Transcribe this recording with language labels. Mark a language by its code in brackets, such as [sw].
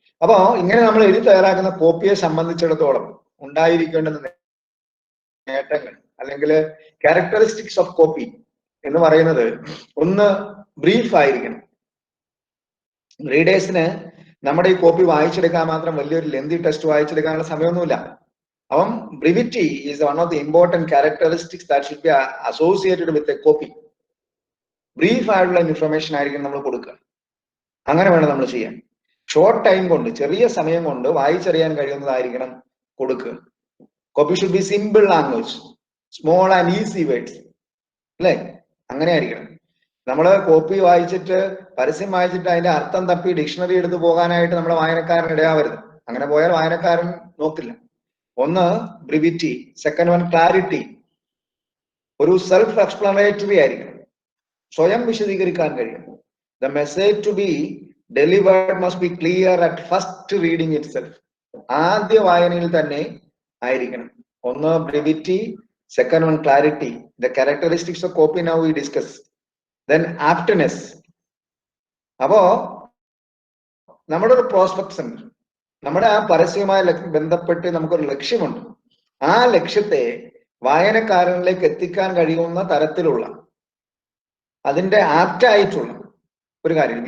[ml] അപ്പോ ഇങ്ങനെ നമ്മൾ എഴുതി തയ്യാറാക്കുന്ന കോപ്പിയെ സംബന്ധിച്ചിടത്തോളം ഉണ്ടായിരിക്കേണ്ടുന്ന നേട്ടങ്ങൾ അല്ലെങ്കിൽ [en] characteristics of copy [ml] എന്ന് പറയുന്നത്, ഒന്ന്, ബ്രീഫ് ആയിരിക്കണം. റീഡേഴ്സിന് നമ്മുടെ ഈ കോപ്പി വായിച്ചെടുക്കാൻ മാത്രം വലിയൊരു ലെന്തി test വായിച്ചെടുക്കാനുള്ള സമയമൊന്നുമില്ല. [en] Brevity is one of the important characteristics that should be associated with a copy. [ml] Brief ആയിട്ടുള്ള ഇൻഫർമേഷൻ ആയിരിക്കും നമ്മൾ കൊടുക്കുക. അങ്ങനെ വേണം നമ്മൾ ചെയ്യാൻ. ഷോർട്ട് ടൈം കൊണ്ട്, ചെറിയ സമയം കൊണ്ട് വായിച്ചറിയാൻ കഴിയുന്നതായിരിക്കണം കൊടുക്കുക. [en] copy should be simple language, small and easy words, [ml] അല്ലേ? അങ്ങനെ ആയിരിക്കണം. നമ്മൾ കോപ്പി വായിച്ചിട്ട്, പരസ്യം വായിച്ചിട്ട് അതിന്റെ അർത്ഥം തപ്പി ഡിക്ഷണറി എടുത്ത് പോകാനായിട്ട് നമ്മുടെ വായനക്കാരൻ ഇടയാവരുത്. അങ്ങനെ പോയാൽ വായനക്കാരൻ നോക്കില്ല. ഒന്ന് ബ്രിവിറ്റി, [en] Second one clarity. [ml] ഒരു സെൽഫ് എക്സ്പ്ലനേറ്ററി ആയിരിക്കണം, സ്വയം വിശദീകരിക്കാൻ കഴിയും. [en] The message to be delivered must be clear at first reading itself. [ml] ആദ്യ വായനയിൽ തന്നെ ആയിരിക്കണം. ഒന്ന് brevity, [en] second one clarity. The characteristics of copy now we discuss. Then aptness. [ml] അപ്പോ നമ്മുടെ ഒരു പ്രോസ്പെക്ട്സ് ഉണ്ട്, നമ്മുടെ ആ പരസ്യവുമായി ബന്ധപ്പെട്ട് നമുക്കൊരു ലക്ഷ്യമുണ്ട്. ആ ലക്ഷ്യത്തെ വായനക്കാരനിലേക്ക് എത്തിക്കാൻ കഴിയുന്ന തരത്തിലുള്ള, അതിന്റെ ആപ്റ്റായിട്ടുള്ള ഒരു കാര്യം.